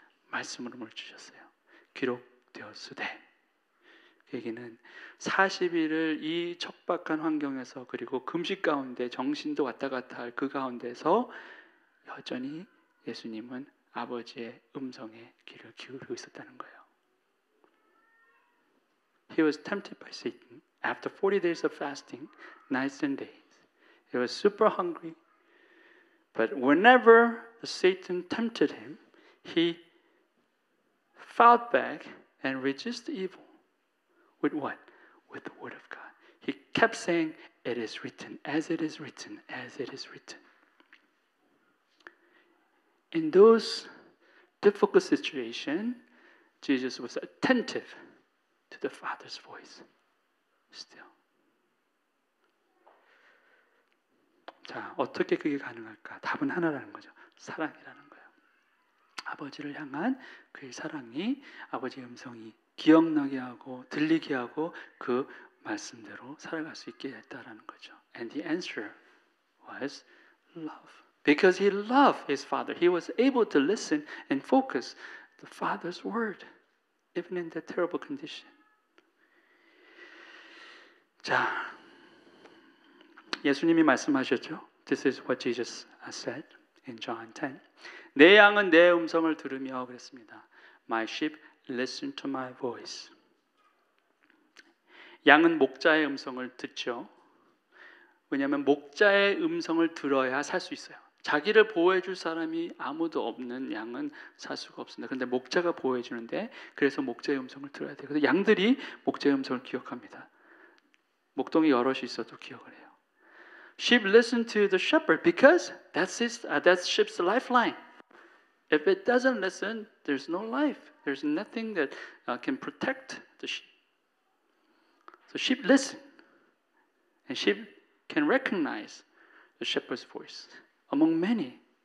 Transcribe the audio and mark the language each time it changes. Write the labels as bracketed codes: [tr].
[ko] 말씀으로 물리치셨어요. 기록되었으되. 그 얘기는 40일을 이 척박한 환경에서 그리고 금식 가운데 정신도 왔다 갔다 할 그 가운데서 여전히 예수님은 아버지의 음성에 귀를 기울이고 있었다는 거예요. [en] He was tempted by Satan after 40 days of fasting, nights and days. He was super hungry. But whenever Satan tempted him, he fought back and resisted evil. With what? With the word of God. He kept saying, it is written, as it is written, as it is written. In those difficult situations, Jesus was attentive to the Father's voice. Still. [ko] 자, 어떻게 그게 가능할까? 답은 하나라는 거죠. 사랑이라는 거예요. 아버지를 향한 그의 사랑이 아버지의 음성이 기억나게 하고 들리게 하고 그 말씀대로 살아갈 수 있게 했다라는 거죠. [en] And the answer was love. Because he loved his father, he was able to listen and focus the Father's word, even in that terrible condition. [ko] 자, 예수님이 말씀하셨죠. [en] This is what Jesus said in John 10. [ko] 내 양은 내 음성을 들으며 그랬습니다. [en] My sheep listen to my voice. [ko] 양은 목자의 음성을 듣죠. 왜냐하면 목자의 음성을 들어야 살 수 있어요. 자기를 보호해 줄 사람이 아무도 없는 양은 살 수가 없습니다. 그런데 목자가 보호해 주는데 그래서 목자의 음성을 들어야 돼요. 그래서 양들이 목자의 음성을 기억합니다. 목동이 여럿이 있어도 기억을 해요. [en] Sheep listen to the shepherd because that's sheep's lifeline. If it doesn't listen, there's no life. There's nothing that can protect the sheep. So sheep listen. And sheep can recognize the shepherd's voice among many.